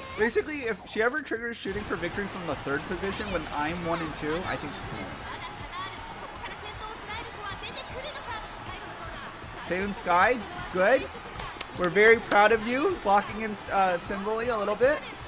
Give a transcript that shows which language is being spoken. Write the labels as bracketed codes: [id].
[en] Basically, if she ever triggers shooting for victory from the third position when I'm 1 and 2, I think she's gonna win. [ja] まだ差があるここから先頭を捉える子は出てくるのか最後のコーナー [en] Seiun Sky, good. We're very proud of you, blocking in Sinvoli a little bit.